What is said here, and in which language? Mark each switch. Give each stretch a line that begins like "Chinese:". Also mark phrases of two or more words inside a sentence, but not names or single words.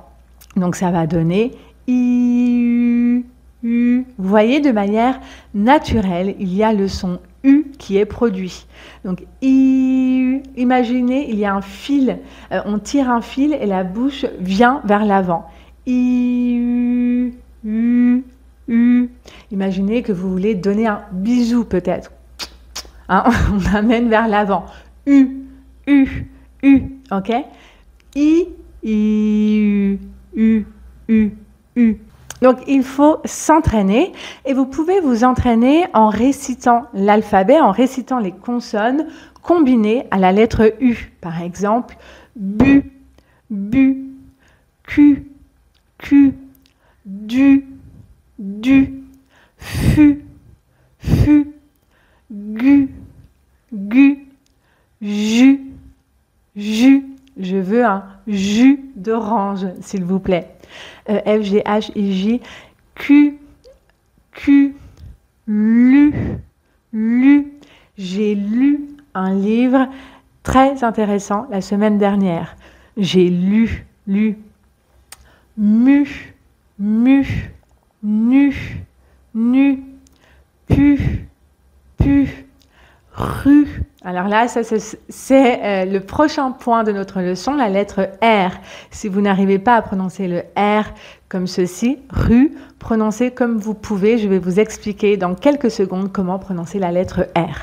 French: Donc, ça va donner I, U. Vous voyez, de manière naturelle, il y a le son U qui est produit. Donc, I, imaginez, il y a un fil, on tire un fil et la bouche vient vers l'avant. I, U. U. Imaginez que vous voulez donner un bisou peut-être. Hein, on amène vers l'avant. U, U, U, ok? I, U, U, U, U. Donc, il faut s'entraîner et vous pouvez vous entraîner en récitant l'alphabet, en récitant les consonnes combinées à la lettre U. Par exemple, bu, bu, Q, Q, du, du, fu, fu, gu, gu, jus, jus. Je veux un jus d'orange, s'il vous plaît. F, G, H, I, J, Q, Q, lu, lu. J'ai lu un livre très intéressant la semaine dernière. J'ai lu, mu, mu, nu, nu, pu, pu, rue. Alors là, ça c'est le prochain point de notre leçon, la lettre R. Si vous n'arrivez pas à prononcer le R comme ceci, rue, prononcez comme vous pouvez. Je vais vous expliquer dans quelques secondes comment prononcer la lettre R.